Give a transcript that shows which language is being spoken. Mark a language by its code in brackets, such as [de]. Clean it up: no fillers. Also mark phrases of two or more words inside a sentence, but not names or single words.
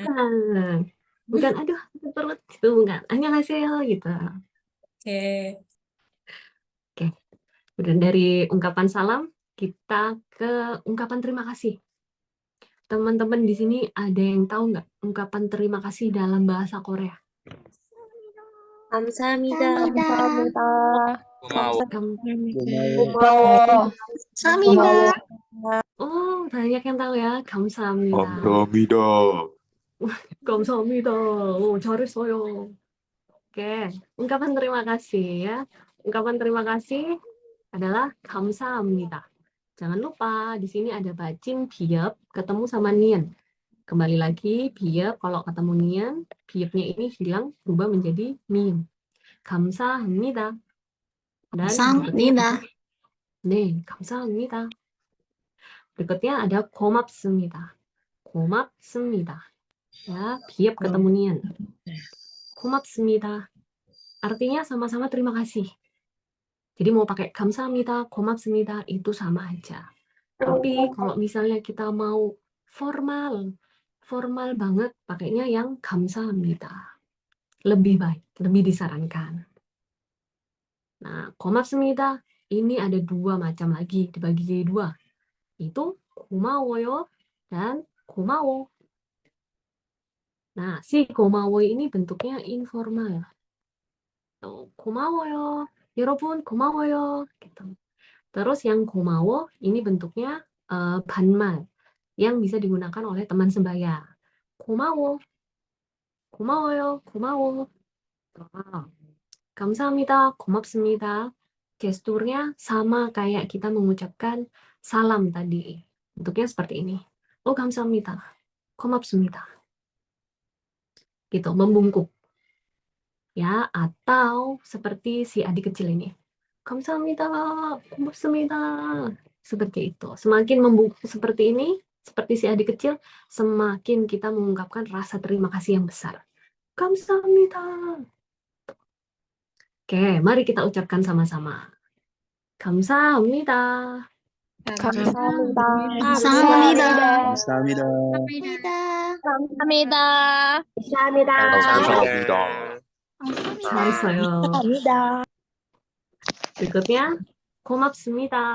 [id] Bukan, aduh, sakit perut itu bukan. [ko] 안녕하세요 gitu. [id] Oke. Udah dari ungkapan salam, kita ke ungkapan terima kasih. Teman-teman di sini ada yang tahu nggak ungkapan terima kasih dalam bahasa Korea? [ko] 감사합니다. 고마워. 감사합니다. [id] Oh, banyak yang tahu ya. [ko] 감사합니다. 감사합니다. 감사합니다. Oh, 잘했어요. [id] Oke, ungkapan terima kasih ya. Ungkapan terima kasih adalah 감사합니다. Jangan lupa di sini ada bacin biep ketemu sama nian. Kembali lagi biep kalau ketemu nian, biepnya ini hilang berubah menjadi nian. [ko] 감사합니다. Dan 감사합니다. 네, 감사합니다. [id] berikutnya ada 고맙습니다. [ko] 고맙습니다. [id] Ya, biep ketemu nian. [ko] 고맙습니다. [id] Artinya sama-sama terima kasih. Jadi mau pakai [ko] 감사합니다, 고맙습니다 [id] itu sama aja. Tapi kalau misalnya kita mau formal banget pakainya yang 감사합니다. Lebih baik, lebih disarankan. Nah, 고맙습니다 ini ada dua macam lagi, dibagi jadi dua. Itu 고마워요 dan 고마워. Nah, si 고마워 ini bentuknya informal. [ko] 고마워요. 여러분 고마워요. [id] gitu. Terus yang 고마워 ini bentuknya 반말 yang bisa digunakan oleh teman sebaya. [ko] 고마워. 고마워요. 고마워. 감사합니다. 고맙습니다. [id] Gesturnya sama kayak kita mengucapkan salam tadi. Bentuknya seperti ini. [ko] 감사합니다. 고맙습니다. [id] Gitu, membungkuk. Ya, atau seperti si adik kecil ini. [ko] 감사합니다. 고맙습니다. [id] Seperti itu. Semakin membungkuk seperti ini, seperti si adik kecil, semakin kita mengungkapkan rasa terima kasih yang besar. [ko] 감사합니다. [id] Oke, mari kita ucapkan sama-sama. [ko] 감사합니다. 감사합니다. 감사합니다. 감사합니다. 감사합니다. 감사합니다. 잘했어요. berikutnya, 고맙습니다.